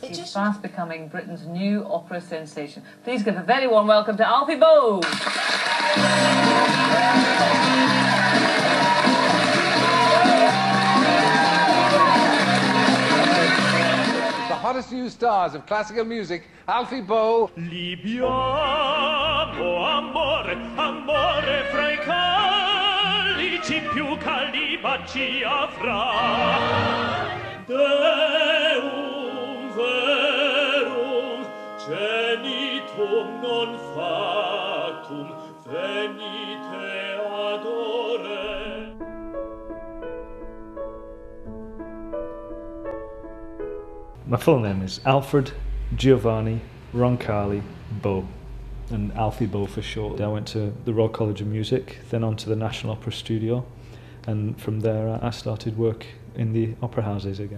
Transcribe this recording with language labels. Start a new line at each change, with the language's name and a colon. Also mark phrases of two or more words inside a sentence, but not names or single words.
English: He's fast becoming Britain's new opera sensation. Please give a very warm welcome to Alfie Boe. Hottest new stars of classical music, Alfie Boe.
Italian: Libiamo amore, amore fra I calici più caldi baci avrà.
Latin: Deum verum genitum non factum venite adore.
English: My full name is Alfred Giovanni Roncalli Boe, and Alfie Boe for short. I went to the Royal College of Music, then on to the National Opera Studio, and from there I started work in the opera houses again.